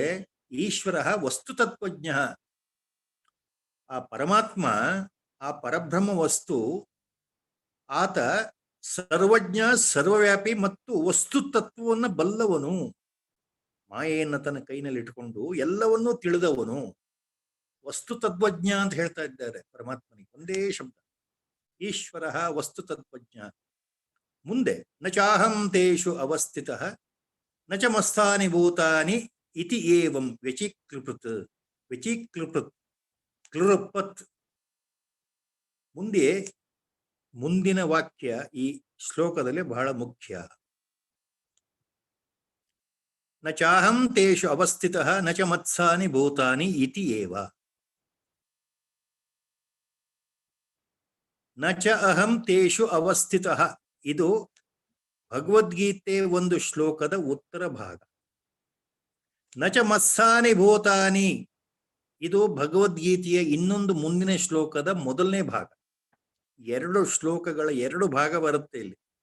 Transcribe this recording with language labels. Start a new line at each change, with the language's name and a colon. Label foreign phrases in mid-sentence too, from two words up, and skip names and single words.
Sanskrit: ಈಶ್ವರ ವಸ್ತುತತ್ವಜ್ಞ,
Kannada: ಆ ಪರಮಾತ್ಮ, ಆ ಪರಬ್ರಹ್ಮ ವಸ್ತು, ಆತ ಸರ್ವಜ್ಞ, ಸರ್ವವ್ಯಾಪಿ ಮತ್ತು ವಸ್ತುತತ್ವವನ್ನು ಬಲ್ಲವನು. ಮಾಯೆಯನ್ನು ತನ್ನ ಕೈನಲ್ಲಿ ಇಟ್ಕೊಂಡು ಎಲ್ಲವನ್ನೂ ತಿಳಿದವನು. ವಸ್ತುತತ್ವಜ್ಞ ಅಂತ ಹೇಳ್ತಾ ಇದ್ದಾರೆ ಪರಮಾತ್ಮನಿಗೆ, ಒಂದೇ ಶಬ್ದ,
Sanskrit: ಈಶ್ವರ ವಸ್ತುತತ್ವಜ್ಞ. ಮುಂದೆ ನ ಚಾಹಂ ತೇಷು ಅವಸ್ಥಿತಃ ನ ಚ ಮಸ್ತಾನಿ ಭೂತಾನಿ ಇತಿ ಏವಂ ವ್ಯಚಿಕ್ಲೃಪತ್.
Kannada: ಕ್ಲೃಪತ್. ಮುಂದಿನ ವಾಕ್ಯ ಈ ಶ್ಲೋಕದಲ್ಲಿ ಬಹಳ ಮುಖ್ಯ.
Sanskrit: ನ ಚಾಹಂ ತೇಷು ಅವಸ್ಥಿತಃ ನ ಚ ಮತ್ಸಾನಿ ಭೂತಾನಿ ಇತಿ ಏವ. ನ ಚ ಅಹಂ ತೇಷು ಅವಸ್ಥಿತಃ,
Kannada: ಇದು ಭಗವದ್ಗೀತೆ ಒಂದು ಶ್ಲೋಕದ ಉತ್ತರ ಭಾಗ.
Sanskrit: ನ ಚ ಮತ್ಸಾನಿ ಭೂತಾನಿ,
Kannada: ಇದು ಭಗವದ್ಗೀತೆಯ ಇನ್ನೊಂದು ಮುಂದಿನ ಶ್ಲೋಕದ ಮೊದಲನೇ ಭಾಗ. ಎರಡು ಶ್ಲೋಕಗಳ ಎರಡು ಭಾಗ ಬರುತ್ತೆ ಇಲ್ಲಿ.